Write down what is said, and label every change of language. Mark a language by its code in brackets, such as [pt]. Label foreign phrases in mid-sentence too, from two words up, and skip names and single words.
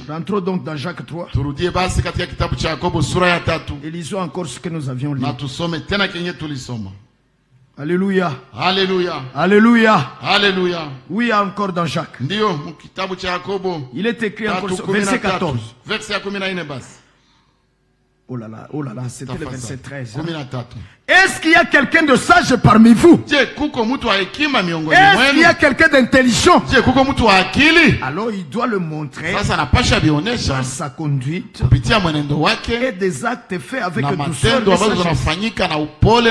[fr] Rentrons donc dans Jacques 3. [sw] Turudie basi katika kitabu cha Yakobo sura ya 3. [fr] Et lisons encore ce que nous avions lu. [sw] Na tusome tena kenye tulisoma. [fr] Alléluia. Alléluia. Alléluia. Alléluia. Oui, encore dans Jacques. [sw] Ndio kitabu cha Yakobo. [fr] Il est écrit encore verset 14. Verset 14 basi. Oh là là, c'était le verset 13. Est-ce qu'il y a quelqu'un de sage parmi vous? Est-ce qu'il y a quelqu'un d'intelligent? Alors il doit le montrer dans sa conduite et des actes faits avec douceur et sagesse.